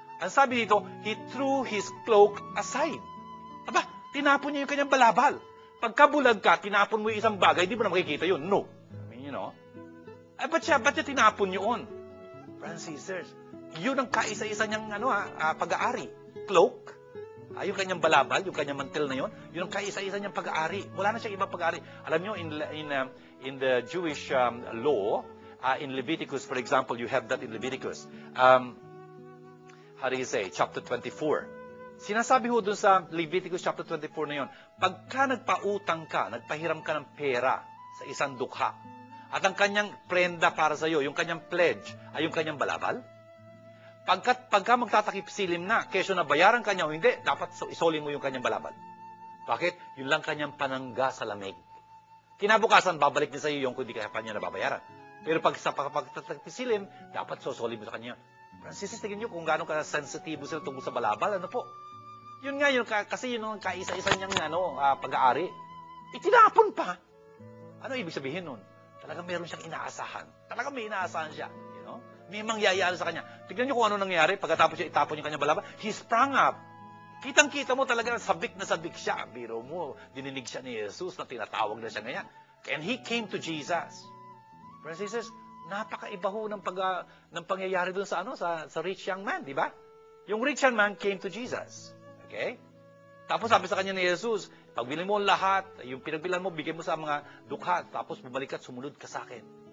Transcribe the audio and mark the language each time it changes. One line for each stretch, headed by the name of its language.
Filipino: Ang sabi dito,
English: he threw his cloak aside.
Filipino: Aba, tinapon niya yung kanyang balabal. Pagka bulag ka, tinapon mo yung isang bagay, hindi mo na makikita yun. No. Ba't siya tinapon yun? Brothers and sisters, yun ang kaisa-isa niyang pag-aari. Cloak, yung kanyang balabal, yung kanyang mantel na yun ang kaisa-isa niyang pag-aari. Wala na siyang ibang pag-aari. Alam niyo,
English: in the Jewish law, in Leviticus, for example, you have that in Leviticus. How do you say? Chapter 24.
Filipino: Sinasabi ho dun sa Leviticus chapter 24 na yun, pagka nagpautang ka, nagpahiram ka ng pera sa isang dukha, at ang kanyang prenda para sa iyo, yung kanyang pledge, ay yung kanyang balabal, pagka magtatakip silim na, kesyo na bayaran kanya o hindi, dapat isolin mo yung kanyang balabal. Bakit? Yun lang kanyang panangga sa lamig. Kinabukasan, babalik niya sa iyo yung kung di ka pa niya nababayaran. Pero pag takip silim, dapat sosolin mo sa kanya. Francis, tingin nyo kung gano'ng ka-sensitibo sila tungkol sa balabal, po? Yun nga, kasi yun ang kaisa-isa niyang pag-aari. Itinapon pa. Ano ibig sabihin nun? Talagang meron siyang inaasahan. Talagang may inaasahan siya. May mangyayari sa kanya. Tignan niyo kung ano nangyari. Pagkatapos siya itapon yung kanyang balabal,
English: he sprang up.
Filipino: Kitang-kita mo talaga sabik na sabik siya. Biro mo, dininig siya ni Jesus na tinatawag na siya ngayon.
English: And he came to Jesus.
Filipino: Francis, napakaiba ho ng pangyayari doon sa rich young man, di ba?
English: Yung rich young man came to Jesus. Okay?
Filipino: Tapos sabi sa kanya ni Jesus, pagbili mo lahat, yung pinagbilan mo, bigay mo sa mga dukha, tapos bumalik at sumunod ka sa akin.